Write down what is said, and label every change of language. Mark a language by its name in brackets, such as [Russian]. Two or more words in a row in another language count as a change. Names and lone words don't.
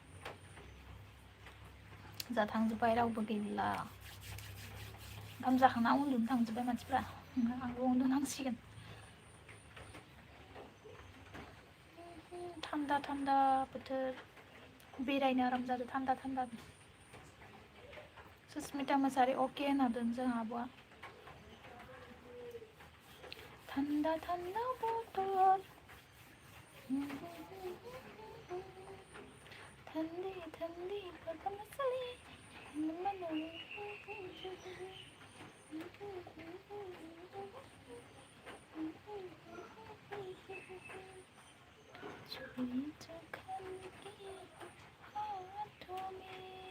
[Bodo] जा थांजोब्बाय रावबो गैला ओंखाम जाखांना उन्दुनो थांजोब्बाय मानसिफ्रा आंबो उन्दुनांसिगोन थान्दा थान्दा बोथोर बेरायनो आराम जादों थान्दा थान्दा सुस्मिता मोसाहारि अके होनदों जोंहा आब'आ थान्दा थान्दा बोथोर [Hindi] ठंडी ठंडी पवन चले छुई जखन की हाथों में